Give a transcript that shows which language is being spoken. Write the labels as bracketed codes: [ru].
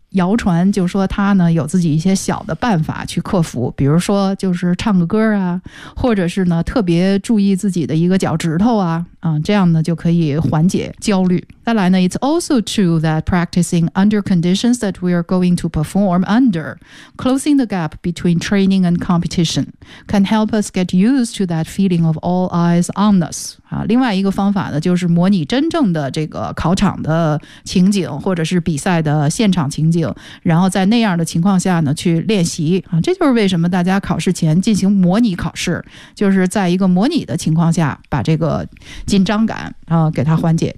[zh] 谣传就说他呢有自己一些小的办法去克服，比如说就是唱个歌啊，或者是呢特别注意自己的一个脚趾头啊，这样呢就可以缓解焦虑。再来呢 [en] It's also true that practicing under conditions that we are going to perform under, closing the gap between training and competition, can help us get used to that feeling of all eyes on us. [zh] 另外一个方法呢就是模拟真正的这个考场的情景或者是比赛的现场情景，然后在那样的情况下呢去练习啊，这就是为什么大家考试前进行模拟考试，就是在一个模拟的情况下把这个紧张感啊给它缓解。